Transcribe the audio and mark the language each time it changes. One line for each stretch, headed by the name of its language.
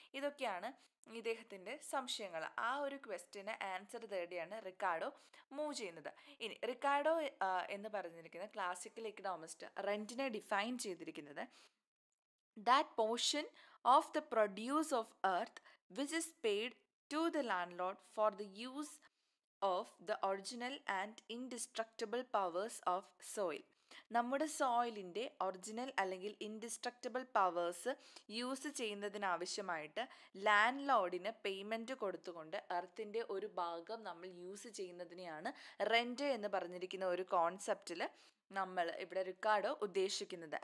Malayalam: ഇതൊക്കെയാണ് ഇദ്ദേഹത്തിൻ്റെ സംശയങ്ങൾ. ആ ഒരു ക്വസ്റ്റ്യന് ആൻസർ തേടിയാണ് റിക്കാർഡോ മൂവ് ചെയ്യുന്നത്.
English: ഇനി റിക്കാർഡോ എന്ന് പറഞ്ഞിരിക്കുന്ന ക്ലാസിക്കൽ ഇക്കണോമിസ്റ്റ് റെൻറ്റിനെ ഡിഫൈൻ ചെയ്തിരിക്കുന്നത് that portion of the produce of earth which is paid to the landlord for the use of the original and indestructible powers of soil.
Malayalam: നമ്മുടെ സോയിലിൻ്റെ original അല്ലെങ്കിൽ indestructible powers use ചെയ്യുന്നതിനാവശ്യമായിട്ട് land ലോഡിന് payment കൊടുത്തുകൊണ്ട് എർത്തിൻ്റെ ഒരു ഭാഗം നമ്മൾ use ചെയ്യുന്നതിനെയാണ് rent എന്ന് പറഞ്ഞിരിക്കുന്ന ഒരു കോൺസെപ്റ്റിൽ നമ്മൾ ഇവിടെ റിക്കാർഡോ ഉദ്ദേശിക്കുന്നത്.